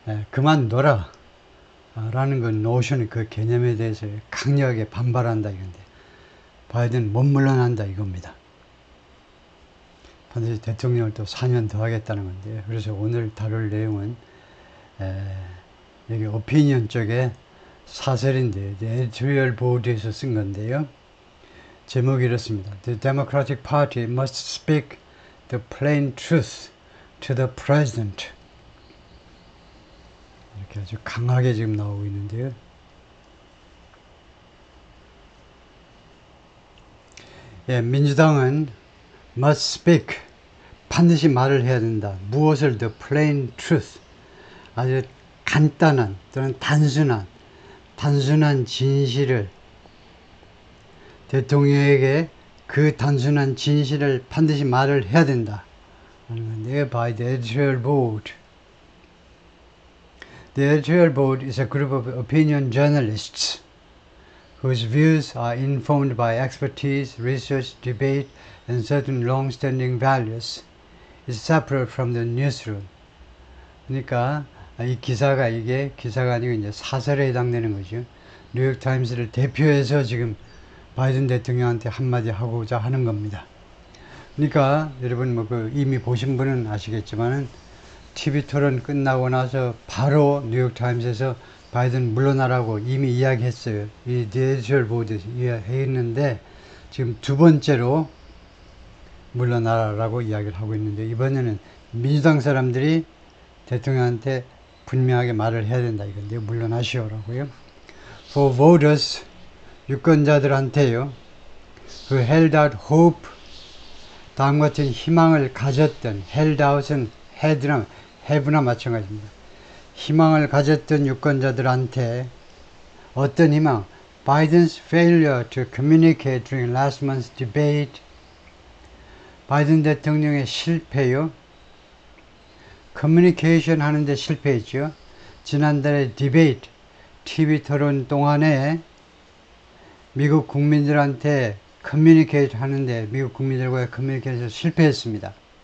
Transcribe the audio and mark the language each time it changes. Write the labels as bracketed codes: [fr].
[ko] 그만둬라 라는 그 노션, 그 개념에 대해서 강력하게 반발한다 이건데, 바이든 못 물러난다 이겁니다. 반드시 대통령을 또 4년 더 하겠다는 건데요. 그래서 오늘 다룰 내용은 여기 오피니언 쪽에 사설인데 에디토리얼 보드에서 쓴 건데요. 제목이 이렇습니다. [en] The Democratic Party must speak the plain truth to the president. [ko] 이렇게 아주 강하게 지금 나오고 있는데요. 민주당은 [en] must speak, [ko] 반드시 말을 해야 된다. 무엇을? [en] The plain truth, [ko] 아주 간단한 또는 단순한 진실을, 대통령에게 그 단순한 진실을 반드시 말을 해야 된다 하는 건데요. [en] By the editorial board. The editorial board is a group of opinion journalists whose views are informed by expertise, research, debate, and certain long-standing values. Is separate from the newsroom. [ko] 그러니까 이 기사가 아니고 이제 사설에 해당되는 거죠. 뉴욕타임스를 대표해서 지금 바이든 대통령한테 한마디 하고자 하는 겁니다. 그러니까 여러분 이미 보신 분은 아시겠지만은 TV 토론 끝나고 나서 바로 뉴욕타임스에서 바이든 물러나라고 이미 이야기했어요. 이 디지털 보드 이야기했는데 지금 두 번째로 물러나라라고 이야기를 하고 있는데, 이번에는 민주당 사람들이 대통령한테 분명하게 말을 해야 된다 이건데요. 물러나시오라고요. [en] For voters, [ko] 유권자들한테요, 그 [en] held out hope, [ko] 다음과 같은 희망을 가졌던, held out은 had나 have나 마찬가지입니다. 희망을 가졌던 유권자들한테 어떤 희망? [en] Biden's failure to communicate during last month's debate. [ko] 바이든 대통령의 실패요. 커뮤니케이션 하는데 실패했죠. 지난달에 디베이트, TV 토론 동안에 미국 국민들한테 커뮤니케이트 하는데 미국 국민들과의 커뮤니케이션에서 실패했습니다.